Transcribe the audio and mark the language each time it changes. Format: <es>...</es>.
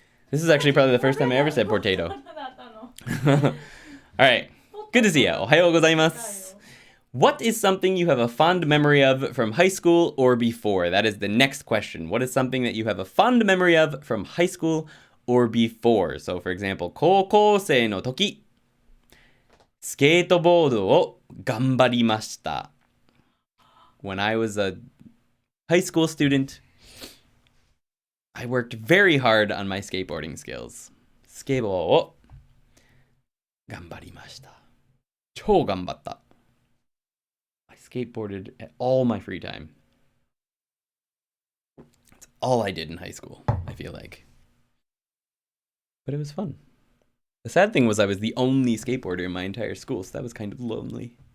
<en>This is actually probably the first time I ever said portato. All right. Good to see you. Ohayou gozaimasu. What is something you have a fond memory of from high school or before? That is the next question. What is something that you have a fond memory of from high school or before? So, for example,</en> <ja>高校生の時、スケートボードを頑張りました。</ja> <en>When I was a high school student, I worked very hard on my skateboarding skills.</en> <ja>スケボーを頑張りました。超頑張った。</ja> <en>I skateboarded at all my free time. That's all I did in high school, I feel like. But it was fun. The sad thing was I was the only skateboarder in my entire school, so that was kind of lonely.</en>